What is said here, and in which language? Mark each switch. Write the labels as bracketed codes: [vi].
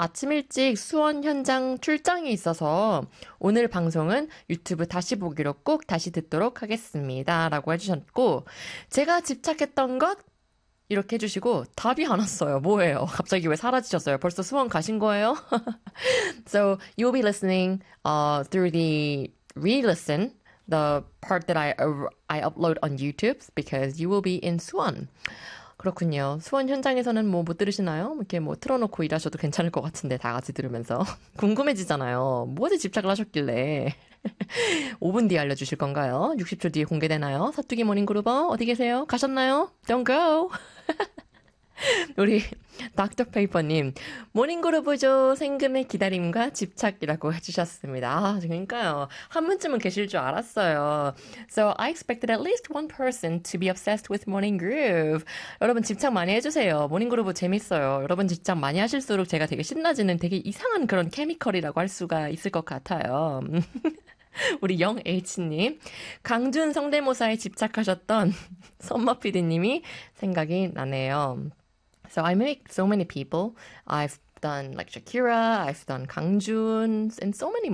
[ko] 아침 일찍 수원 현장 출장이 있어서 오늘 방송은 유튜브 다시 보기로 꼭 다시 듣도록 하겠습니다. 라고 해주셨고 제가 집착했던 것 이렇게 해주시고 답이 안 왔어요. 뭐예요? 갑자기 왜 사라지셨어요? 벌써 수원 가신 거예요? [en] So you'll be listening through the re-listen. The part that I upload on YouTube because you will be in Suwon. [ko] 그렇군요. 수원 현장에서는 뭐 못 들으시나요? 이렇게 뭐 틀어놓고 일하셔도 괜찮을 것 같은데 다 같이 들으면서 궁금해지잖아요. 뭐에 집착을 하셨길래 5분 뒤에 알려주실 건가요? 60초 뒤에 공개되나요? 사투기 모닝그룹어 어디 계세요? 가셨나요? [en] Don't go. [ko] 우리 닥터 페이퍼님 모닝그룹이죠 생금의 기다림과 집착이라고 해주셨습니다. 아, 그러니까요 한 분쯤은 계실 줄 알았어요. [en] So I expected at least one person to be obsessed with morning groove. [ko] 여러분 집착 많이 해주세요. 모닝그룹 재밌어요. 여러분 집착 많이 하실수록 제가 되게 신나지는 되게 이상한 그런 케미컬이라고 할 수가 있을 것 같아요. 우리 영 H님, 강준 성대모사에 집착하셨던 선마 PD님이 생각이 나네요. [en] So I make so many people. I've done like Shakira, I've done 강준, and so many more.